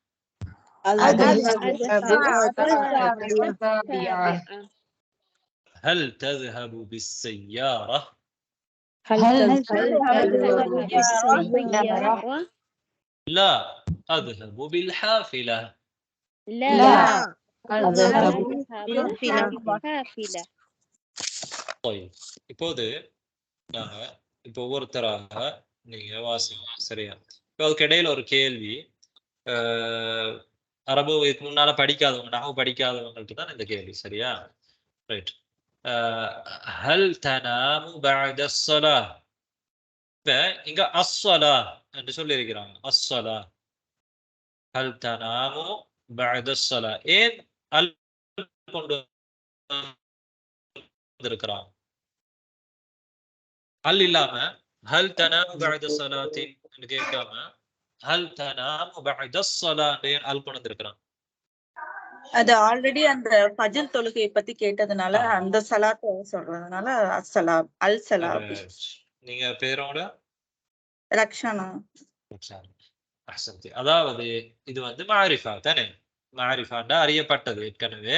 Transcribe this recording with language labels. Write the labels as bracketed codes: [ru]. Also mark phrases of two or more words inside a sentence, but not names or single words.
[ar] هل تذهب بالسيارة؟ لا، أذهب بالحافلة. أذهب بالحافلة. [ta] طيب இப்போது நாங்க ஒவ்வொருத்தராக நீங்க வாசிங்க. சரியா? இப்போ அதுக்கு இடையில ஒரு கேள்வி. அரபு இதுக்கு முன்னால படிக்காதவங்க, நஹவு படிக்காதவங்களுக்கு தான் இந்த கேள்வி. சரியா? ரைட். [ar] هل تنام بعد الصلاة؟ [ta] இப்ப இங்க அஸ்ஸலா என்று சொல்லி இருக்கிறாங்க. [ar] அஸ்ஸலா هل تنام بعد الصلاة. [ta] ஏன் அல் கொண்டு வந்திருக்கிறாங்க? அல் இல்லாம [ar] هل تنام بعد الصلاة [ta] என்று கேட்காம [ar] هل تنام بعد الصلاة [ta] அல் கொண்டு வந்திருக்கிறாங்க. அது ஆல்ரெடி அந்த ஃபஜ்ர் தொழுகையை பத்தி கேட்டதுனால அந்த சலாத்தை சொல்றதுனால அஸ்ஸலாம் அல் சலா நீங்க பேரோட ரக்ஷனா. [ar] அஹ்சன்தி. [ta] அதாவது இது வந்து மாரிஃபா தானே, மாரிஃபாண்டா அறியப்பட்டது ஏற்கனவே.